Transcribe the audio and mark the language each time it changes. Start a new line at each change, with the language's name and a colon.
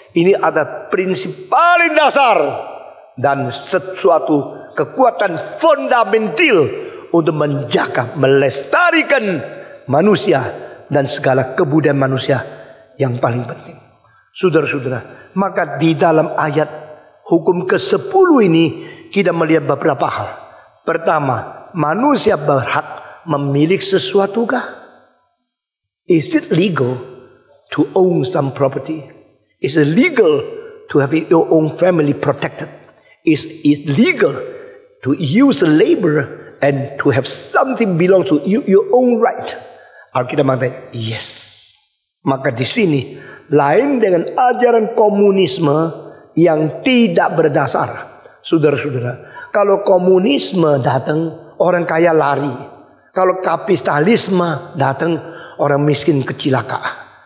Indonesian: Ini ada prinsip paling dasar dan sesuatu kekuatan fundamental untuk menjaga, melestarikan manusia dan segala kebudayaan manusia yang paling penting. Saudara-saudara, maka di dalam ayat hukum ke-10 ini kita melihat beberapa hal. Pertama, manusia berhak memiliki sesuatu kah?
English: Is it legal to own some property? Is it legal to have your own family protected? Is it legal to use labor and to have something belong to you, your own right?
Indonesian: Alkitab mengatakan yes. Maka di sini lain dengan ajaran komunisme yang tidak berdasar. Saudara-saudara, kalau komunisme datang, orang kaya lari. Kalau kapitalisme datang, orang miskin kecelakaan.